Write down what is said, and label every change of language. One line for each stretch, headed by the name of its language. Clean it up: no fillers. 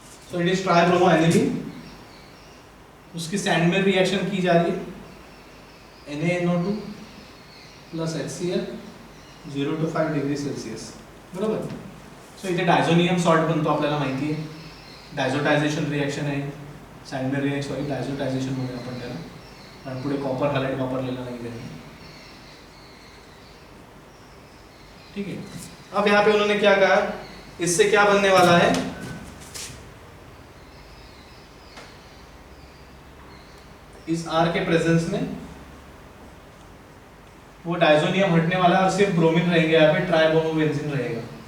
Hindi: So it is tribromo aniline, उसकी Sandmeyer reaction की जा रही है, NaNO2 plus HCl 0 to 5 degree Celsius, बरोबर।
Marathi: सो इथे डायझोनियम सॉल्ट बनतो, आपल्याला माहिती आहे, डायझोटायझेशन रिएक्शन आहे, सॅन्डमेयर रिएक्शन, सॉरी डायझोटायझेशन म्हणूया आपण त्याला, कारण पुढे कॉपर हायलाइट वापरलेला नाही त्यांनी,
Hindi: ठीक है। अब यहाँ पे उन्होंने क्या कहा, इससे क्या बनने वाला है, इस R के प्रेजेंस में वो डायजोनियम हटने वाला और सिर्फ ब्रोमीन रहेंगे, यहाँ पे ट्राइब्रोमोबेंजीन रहेगा।